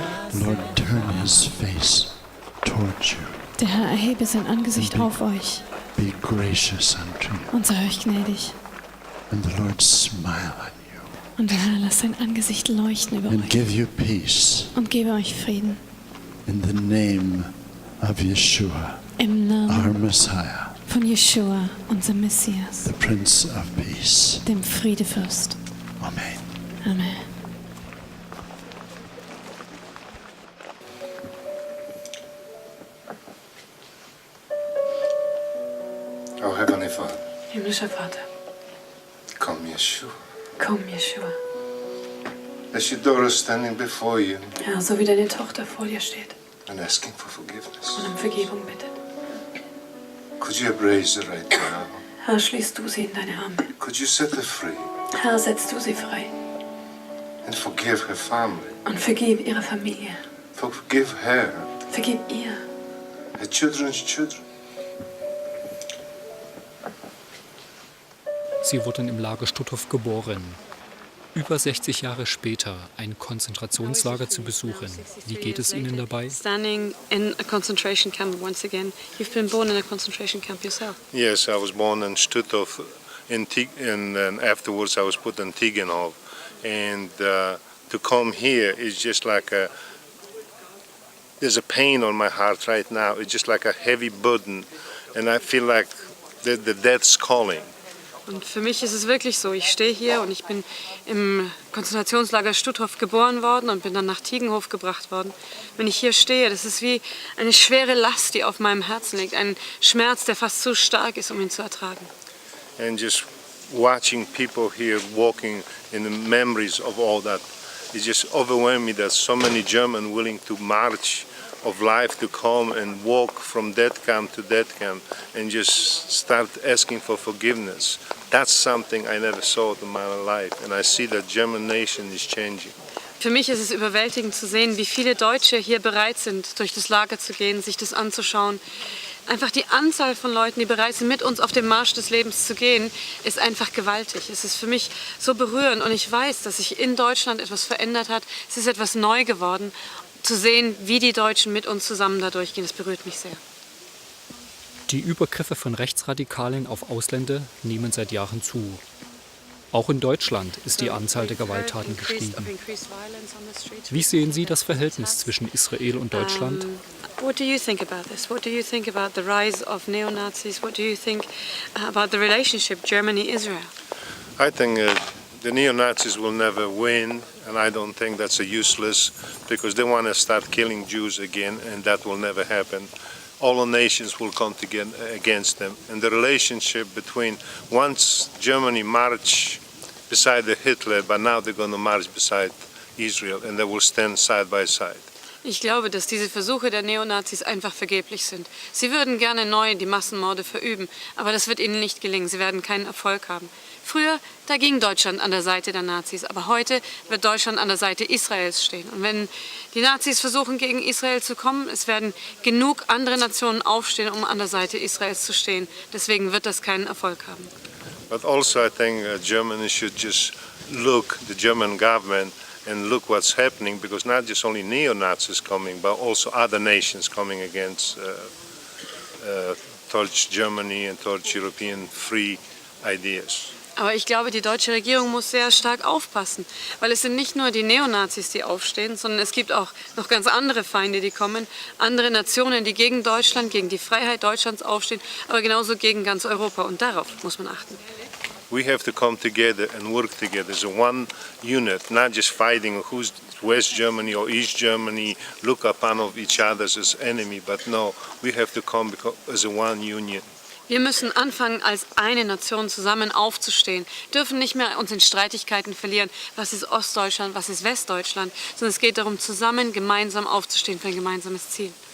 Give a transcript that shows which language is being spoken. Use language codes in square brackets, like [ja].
[en] The Lord turn His face towards you. [de] Der Herr erhebe sein Angesicht auf euch [en] Be gracious unto you. [de] und sei euch gnädig. [en] And the Lord smile on you. [de] Und der Herr lasse sein Angesicht leuchten über [en] And [de] euch [en] give you peace [de] und gebe euch Frieden. [en] in the name of Yeshua, [de] Im [en] our [de] Namen [en] Messiah. [de] von Yeshua, unserem Messias, [en] the Prince of Peace. [de] dem Friedefürst. [en] Amen. [de] Amen. [en] Oh, Heavenly Father, [de] Himmlischer Vater, [en] come, Yeshua. [de] komm, Yeshua. [en] As your daughter standing before you [de] Herr, so wie deine Tochter vor dir steht [en] and asking for forgiveness, [de] und um Vergebung bittet. [en] could you embrace her right now? [de] Herr, schließt du sie in deine Arme. [en] Could you set her free [de] Herr, setzt du sie frei [en] and forgive her family? [de] und vergib ihrer Familie. [en] Forgive her, [de] Vergib ihr, [en] her children's children. [de] Sie wurden im Lager Stutthof geboren. Über 60 Jahre später ein Konzentrationslager zu besuchen. Wie geht es Ihnen dabei? [en] Standing in a concentration camp once again. You've been born in a concentration camp yourself. Yes, I was born in Stutthof, and afterwards I was put in Tigenhof. And to come here is just like there's a pain on my heart right now. It's just like a heavy burden, and I feel like the death's calling. [de] Und für mich ist es wirklich so, ich stehe hier und ich bin im Konzentrationslager Stutthof geboren worden und bin dann nach Tigenhof gebracht worden. Wenn ich hier stehe, das ist wie eine schwere Last, die auf meinem Herzen liegt, ein Schmerz, der fast zu stark ist, um ihn zu ertragen. [en] And just watching people here walking in the memories of all that, it just overwhelmed me that so many Germans willing to march of life to come and walk from that camp to that camp and just start asking for forgiveness. That's something I never saw in my life, and I see that German nation is changing. [de] Für mich ist es überwältigend zu sehen, wie viele Deutsche hier bereit sind, durch das Lager zu gehen, sich das anzuschauen. Einfach die Anzahl von Leuten, die bereit sind, mit uns auf dem Marsch des Lebens zu gehen, ist einfach gewaltig. Es ist für mich so berührend und ich weiß, dass sich in Deutschland etwas verändert hat. Es ist etwas neu geworden. Zu sehen, wie die Deutschen mit uns zusammen da durchgehen, das berührt mich sehr. Die Übergriffe von Rechtsradikalen auf Ausländer nehmen seit Jahren zu. Auch in Deutschland ist die Anzahl der Gewalttaten gestiegen. Wie sehen Sie das Verhältnis zwischen Israel und Deutschland? [en] What do you think about this? What do you think about the rise of neo-Nazis? What do you think about the relationship Germany-Israel? I think the neo-Nazis will never win, and I don't think that's useless because they want to start killing Jews again, and that will never happen. All the nations will come together against them, and the relationship between once Germany marched beside Hitler, but now they're going to march beside Israel, and they will stand side by side. [de] Ich glaube, dass diese Versuche der Neonazis einfach vergeblich sind. Sie würden gerne neu die Massenmorde verüben, aber das wird ihnen nicht gelingen. Sie werden keinen Erfolg haben. Früher, da ging Deutschland an der Seite der Nazis, aber heute wird Deutschland an der Seite Israels stehen. Und wenn die Nazis versuchen, gegen Israel zu kommen, es werden genug andere Nationen aufstehen, um an der Seite Israels zu stehen. Deswegen wird das keinen Erfolg haben. [en] But also I think Germany should just look, the German government, and look what's happening, because not just only neo-Nazis coming, but also other nations coming against towards Germany and towards European free ideas. [de] Aber ich glaube, die deutsche Regierung muss sehr stark aufpassen, weil es sind nicht nur die Neonazis, die aufstehen, sondern es gibt auch noch ganz andere Feinde, die kommen, andere Nationen, die gegen Deutschland, gegen die Freiheit Deutschlands aufstehen, aber genauso gegen ganz Europa, und darauf muss man achten. [en] We have to come together and work together as a one unit, not just fighting who's West Germany or East Germany, look upon of each other as enemy, but no, we have to come as a one union. [de] Wir müssen anfangen, als eine Nation zusammen aufzustehen, dürfen nicht mehr uns in Streitigkeiten verlieren, was ist Ostdeutschland, was ist Westdeutschland, sondern es geht darum, zusammen, gemeinsam aufzustehen für ein gemeinsames Ziel.